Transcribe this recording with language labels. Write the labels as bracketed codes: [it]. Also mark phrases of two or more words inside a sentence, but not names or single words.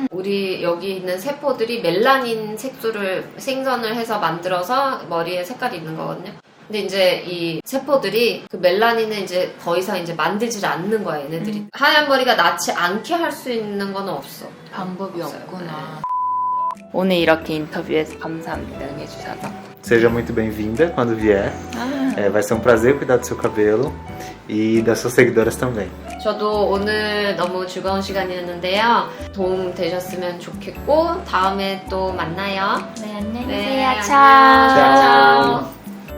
[ko] 우리 여기 있는 세포들이 멜라닌 색소를 생성을 해서 만들어서 머리에 색깔이 있는 거거든요. 근데 이제 이 세포들이 그 멜라닌을 이제 더 이상 이제 만들질 않는 거야, 얘네들이. 하얀 머리가 나지 않게 할 수 있는 건 없어. 방법이 없어요. 없구나. 오늘 이렇게 인터뷰해서 감사합니다. 응해주셔서. [pt] Seja muito bem-vinda quando vier. Vai ser um prazer cuidar do seu cabelo e das suas seguidoras também. [ko] 저도 오늘 너무 즐거운 시간이었는데요. 도움 되셨으면 좋겠고 다음에 또 만나요. 네, 안녕히 네, 계세요. 안녕. 차. 차.